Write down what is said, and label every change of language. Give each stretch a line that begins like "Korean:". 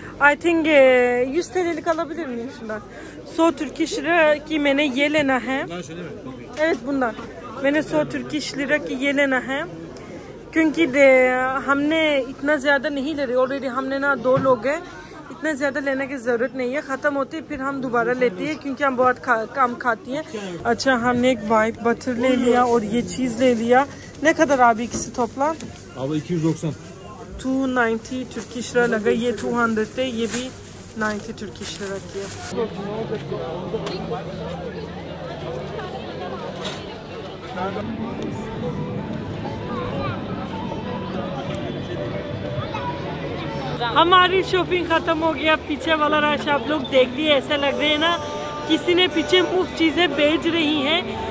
English: I think
Turkish: 100 TL'lik alabilir miyim şundan?
Hindi: So Turkish lira ki मैंने ये लेना है।
Turkish: Evet bundan।
Hindi: मैंने 100 Turkish lira की ये लेना है क्योंकि हमने इतना ज़्यादा नहीं ले रहे। ऑलरेडी हमने ना 2 लोग हैं, इतना ज़्यादा लेने की ज़रूरत नहीं है। ख़त्म होती है फिर हम दोबारा लेते हैं क्योंकि हम बहुत कम खाती हैं। अच्छा हमने एक वाइट बटर ले लिया और ये चीज़ ले लिया।
Turkish: Ne kadar abi ikisi toplam? Abi 290.
Hindi: 290 Turkish lira लगा। ये 200 थे, ये भी 90 Turkish lira किया। हमारी शॉपिंग खत्म हो गया। पीछे वाला रश आप लोग देख लिए, ऐसा लग रहा है ना किसी ने पीछे मुफ्त चीज़ें बेच रही हैं।